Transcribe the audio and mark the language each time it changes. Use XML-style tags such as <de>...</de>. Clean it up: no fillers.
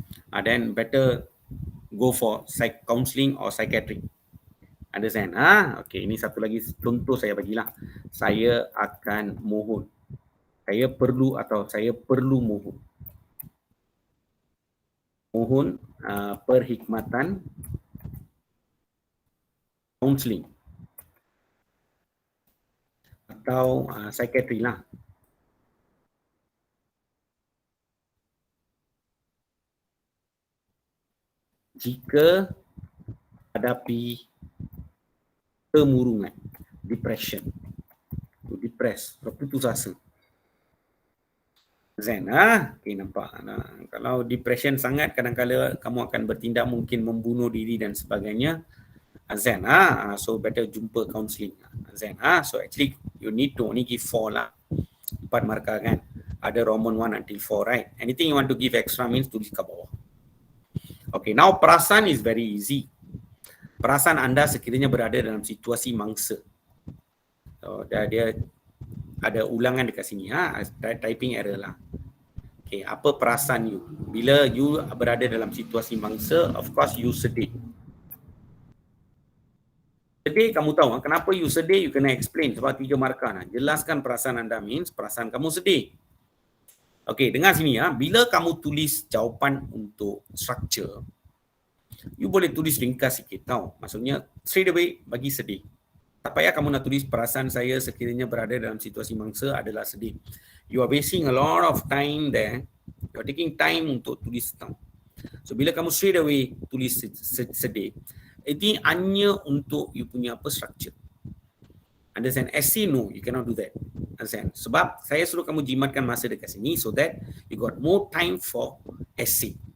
<en>Then better go for counselling or psychiatric. Understand?</en> <ms>Ini satu lagi contoh saya bagilah. Saya akan mohon. Saya perlu mohon. Mohon perkhidmatan counselling atau psychiatry lah. Jika hadapi kemurungan, depression, berputus asa. Nampak. Kalau depression sangat, kadang-kadang kamu akan bertindak mungkin membunuh diri dan sebagainya. So better jumpa counselling.</ms> <en>So actually you need to only give 4 lah. 4 markah kan. Ada Roman 1 until 4, right? Anything you want to give extra means</en> <ms>tulis kat bawah.</ms> <en>Now perasan is very easy.</en> <ms>Perasan anda sekiranya berada dalam situasi mangsa. Dia ada ulangan dekat sini.</ms> <en>Typing error lah.</en> <ms>Apa perasan you? Bila you berada dalam situasi mangsa, of course you sedih. Sedih, kamu tahu kenapa you sedih, you kena explain sebab 3 markah. Jelaskan perasaan anda means perasaan kamu sedih. Dengar sini bila kamu tulis jawapan untuk structure, you boleh tulis ringkas sikit tau. Maksudnya straight away bagi sedih. Tak payah kamu nak tulis perasaan saya sekiranya berada dalam situasi mangsa adalah sedih.</ms> <en>You are wasting a lot of time there. You are taking time</en> <ms>untuk tulis tau. So bila kamu straight away tulis sedih, ini hanya untuk you punya structure. Understand?</ms> <en>Essay, no, you cannot do that.</en> <ms>Understand? Sebab saya suruh kamu jimatkan masa dekat sini</ms> <en>so that you got more time for essay.</en>